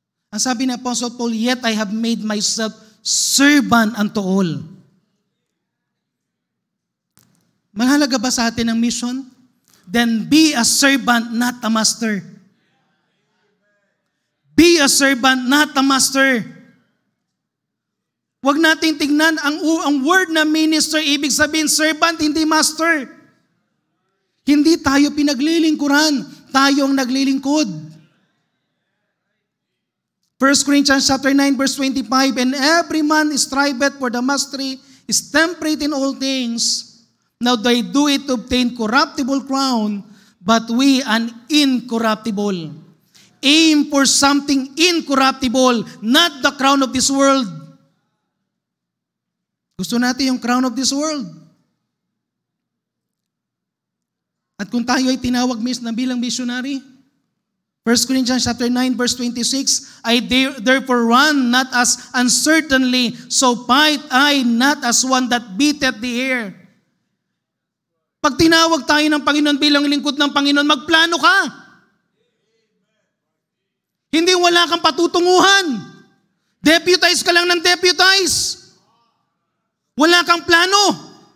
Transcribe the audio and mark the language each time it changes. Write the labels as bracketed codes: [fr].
[tl] Ang sabi ni [en] Apostle Paul, yet I have made myself servant unto all. [tl] Mahalaga ba sa atin ang mission? [en] Then be a servant, not a master. Be a servant, not a master. [tl] Huwag nating tingnan ang word na minister, ibig sabihin servant, hindi master. Hindi tayo pinaglilingkuran, tayo ang naglilingkod. [en] 1 Corinthians chapter 9 verse 25, and every man striveth for the mastery, is temperate in all things. Now they do it to obtain corruptible crown, but we an incorruptible. Aim for something incorruptible, not the crown of this world. [tl] Gusto natin yung [en] crown of this world. [tl] At kung tayo ay tinawag na bilang missionary, [en] 1 Corinthians chapter 9 verse 26, I therefore run not as uncertainly, so fight I not as one that beateth the air. [tl] Pag tinawag tayo ng Panginoon bilang lingkod ng Panginoon, magplano ka. Hindi wala kang patutunguhan. Deputize ka lang ng deputize. Wala kang plano.